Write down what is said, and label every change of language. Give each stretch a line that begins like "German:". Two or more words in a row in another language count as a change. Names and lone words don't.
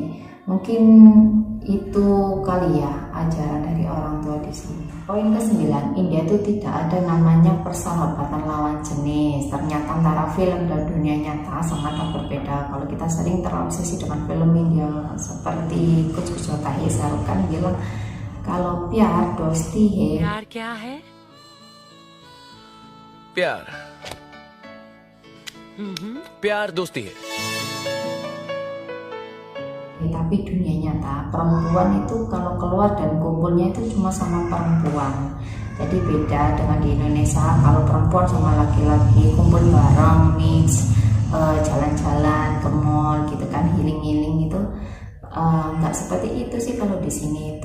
Indonesian: Mungkin itu kali ya ajaran dari orang tua di sini. Poin ke-9, India itu tidak ada namanya persahabatan lawan jenis. Ternyata antara film dan dunia nyata sangat berbeda. Kalau kita sering terobsesi dengan film India seperti Kuch Kuch Hota Hai, Shahrukh Khan bilang kalau
Hindi: प्यार दोस्ती है. प्यार क्या है? प्यार प्यार दोस्ती है.
Indonesian: Tapi dunia nyata perempuan itu kalau keluar dan kumpulnya itu cuma sama perempuan. Jadi beda dengan di Indonesia, kalau perempuan sama laki-laki kumpul bareng, mix, jalan-jalan ke mall gitu kan, healing-healing itu nggak seperti itu sih kalau di sini itu.